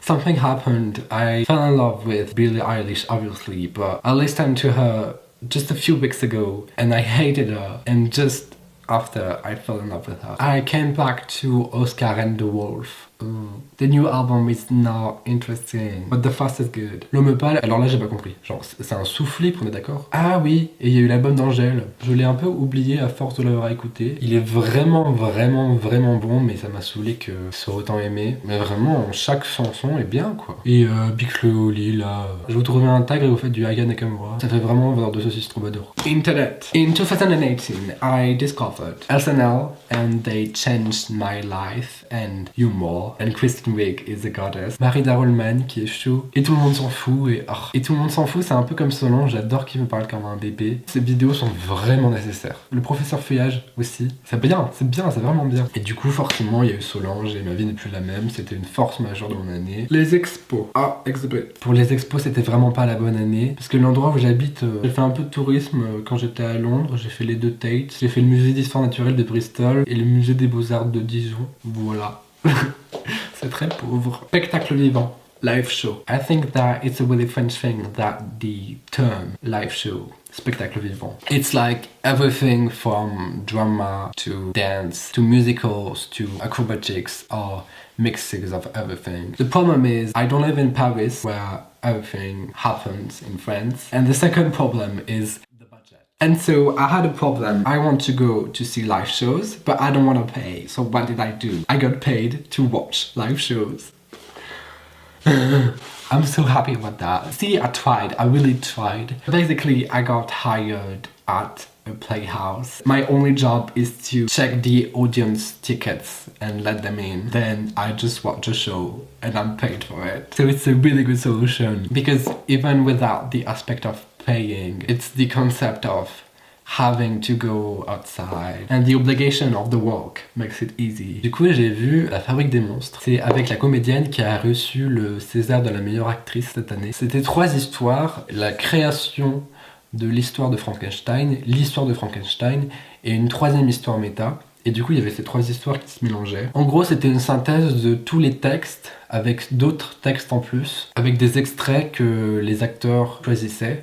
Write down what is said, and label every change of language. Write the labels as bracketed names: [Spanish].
[English] Something happened. I fell in love with Billie Eilish obviously, but I listened to her just a few weeks ago and I hated her, and just after I fell in love with her I came back to Oscar and the Wolf. The new album is not interesting, but the first is good. [French] L'homme pâle, alors là j'ai pas compris. Genre c'est un soufflé, on est d'accord? Ah oui, et il y a eu l'album d'Angèle. Je l'ai un peu oublié à force de l'avoir écouté. Il est vraiment bon, mais ça m'a saoulé que ce soit autant aimé. Mais vraiment, chaque chanson est bien quoi. Et Big Flo Oli là, je vous trouvais un tag et vous faites du Aya Nakamura. Ça fait vraiment vendeur de saucisses troubadour. Internet. [English] In 2018, I discovered SNL and they changed my life and humor. And Kristen Wiig is a goddess. [French] Marie Darolman qui est chou. Et tout le monde s'en fout. Et tout le monde s'en fout, c'est un peu comme Solange. J'adore qu'il me parle comme un bébé. Ces vidéos sont vraiment nécessaires. Le professeur Feuillage aussi. C'est bien, c'est vraiment bien. Et du coup, forcément, il y a eu Solange et ma vie n'est plus la même. C'était une force majeure de mon année. Les expos. Exhibit. Pour les expos, c'était vraiment pas la bonne année. Parce que l'endroit où j'habite, j'ai fait un peu de tourisme quand j'étais à Londres. J'ai fait les deux Tate. J'ai fait le musée d'histoire naturelle de Bristol et le musée des beaux-arts de Dijon. Voilà. C'est très pauvre. Spectacle vivant. [English] Live show. I think that it's a really French thing that the term live show, spectacle vivant. It's like everything from drama to dance to musicals to acrobatics or mixes of everything. The problem is I don't live in Paris where everything happens in France. And the second problem is and so I had a problem. I want to go to see live shows, but I don't want to pay. So what did I do? I got paid to watch live shows. I'm so happy about that. See, I tried. I really tried. Basically, I got hired at a playhouse. My only job is to check the audience tickets and let them in. Then I just watch a show and I'm paid for it. So it's a really good solution because even without the aspect of paying, it's the concept of having to go outside and the obligation of the work makes it easy. [French] Du coup, j'ai vu La Fabrique des Monstres. C'est avec la comédienne qui a reçu le César de la meilleure actrice cette année. C'était 3 histoires, la création de l'histoire de Frankenstein, l'histoire de Frankenstein et une 3e histoire méta. Et du coup, il y avait ces 3 histoires qui se mélangeaient. En gros, c'était une synthèse de tous les textes avec d'autres textes en plus, avec des extraits que les acteurs choisissaient.